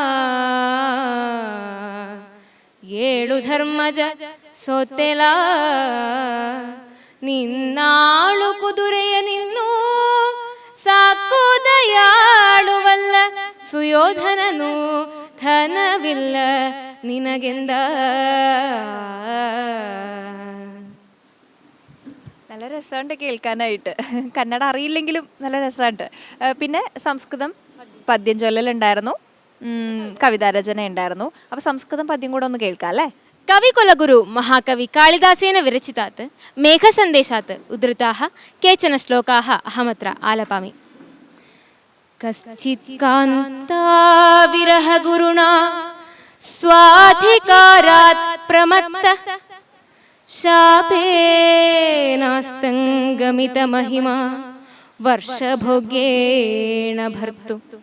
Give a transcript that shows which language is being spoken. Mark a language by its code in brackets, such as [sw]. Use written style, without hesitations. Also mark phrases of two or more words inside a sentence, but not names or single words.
[kn] 7 ಧರ್ಮಜ ಸೋತೆಲ ನಿನ್ನಾಳು ಕುದುರೆಯ ನಿನ್ನು ಸಾಕು ದಯಾಳುವಲ್ಲ, ಸುಯೋಧನನು ಧನವಿಲ್ಲ ನಿನಗೆಂದ. [ml] നല്ല രസമുണ്ട് കേൾക്കാനായിട്ട്. കന്നഡ അറിയില്ലെങ്കിലും നല്ല രസമുണ്ട്. പിന്നെ സംസ്കൃതം പദ്യം ചൊല്ലലുണ്ടായിരുന്നു, കവിതാരചന ഉണ്ടായിരുന്നു. അപ്പോൾ സംസ്കൃതം പദ്യം കൂടെ ഒന്ന് കേൾക്കാം അല്ലേ? [sa] कविकुलगुरु महाकवि कालिदासेन विरचितात् मेघसन्देशात् उद्धृताः केचन श्लोकाः अहमत्र आलपामि. कश्चित् कान्ता विरहगुरुणा स्वाधिकारात् प्रमत्तः, शापेनास्तङ्गमितमहिमा वर्षभोग्येण भर्तुः.